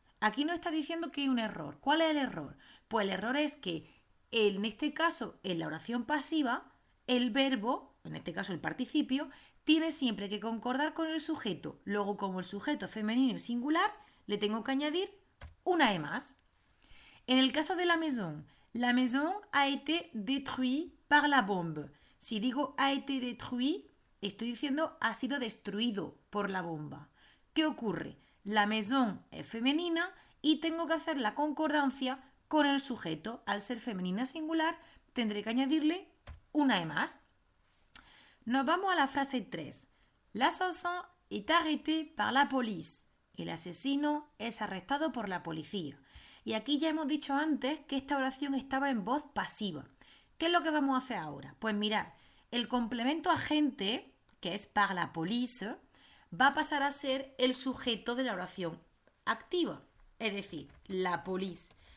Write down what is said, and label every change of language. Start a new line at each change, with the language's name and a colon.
Spanish: Aquí nos está diciendo que hay un error. ¿Cuál es el error? Pues el error es que en este caso, en la oración pasiva, el verbo, en este caso el participio, tiene siempre que concordar con el sujeto. Luego, como el sujeto femenino y singular, le tengo que añadir una E más. En el caso de
French: la maison a été détruite par la bombe.
Spanish: Si digo
French: a été détruit,
Spanish: estoy diciendo ha sido destruido por la bomba. ¿Qué ocurre?
French: La maison
Spanish: es femenina y tengo que hacer la concordancia con el sujeto. Al ser femenina singular, tendré que añadirle una E más. Nos vamos a la frase 3.
French: L'assassin est arrêté par la police.
Spanish: El asesino es arrestado por la policía. Y aquí ya hemos dicho antes que esta oración estaba en voz pasiva. ¿Qué es lo que vamos a hacer ahora? Pues mirad, el complemento agente, que es
French: par la police,
Spanish: va a pasar a ser el sujeto de la oración activa, es decir,
French: la police.